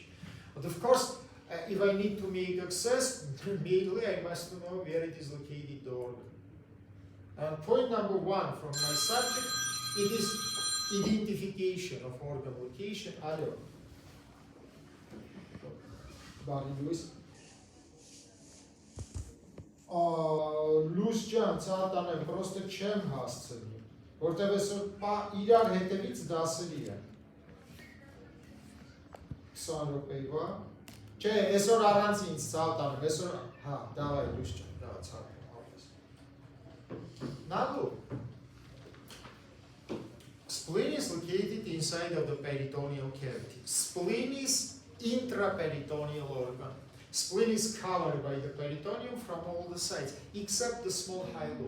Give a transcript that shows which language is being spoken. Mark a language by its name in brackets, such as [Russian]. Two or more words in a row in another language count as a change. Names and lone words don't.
[English] But of course, if I need to make access, mainly I must know where it is located, the organ. Point number one from my subject, it is identification of organ location. [Armenian] Ալո։ Բարի լույս. Լույս ջան, ցանտանեմ, պրոստը չեմ հասցնի, որտև այսօր իրար հետևից դասերի է։ 20 րոպեվա։ Չէ, այսօր առանց ինձ ցանտանեմ, այսօր, հա, դավայ լույս ջան, դավա ցանտանեմ, ապես։ [English] Now look, spleen is located inside of the peritoneal cavity. Spleen is intraperitoneal organ. Spleen is covered by the peritoneum from all the sides, except the small hilum.